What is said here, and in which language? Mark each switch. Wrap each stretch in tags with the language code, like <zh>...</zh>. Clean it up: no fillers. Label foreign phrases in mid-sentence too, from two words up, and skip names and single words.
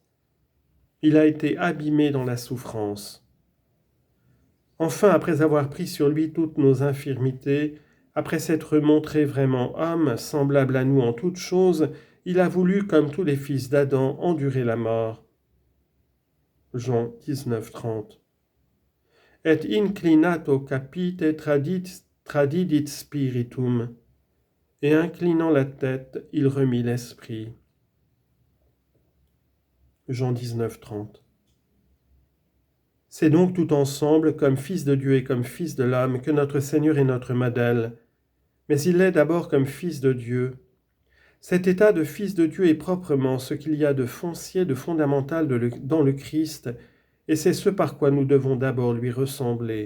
<fr>Il a été abîmé dans la souffrance. Enfin, après avoir pris sur lui toutes nos infirmités, après s'être montré vraiment homme, semblable à nous en toutes choses, il a voulu, comme tous les fils d'Adam, endurer la mort. Jean 19, 30.</fr> <la>Et inclinato capite tradidit spiritum.</la> <fr>Et inclinant la tête, il remit l'esprit. Jean 19, 30. C'est donc tout ensemble, comme Fils de Dieu et comme Fils de l'homme, que notre Seigneur est notre modèle. Mais il l'est d'abord comme Fils de Dieu. Cet état de Fils de Dieu est proprement ce qu'il y a de foncier, de fondamental dans le Christ, et c'est ce par quoi nous devons d'abord lui ressembler.</fr>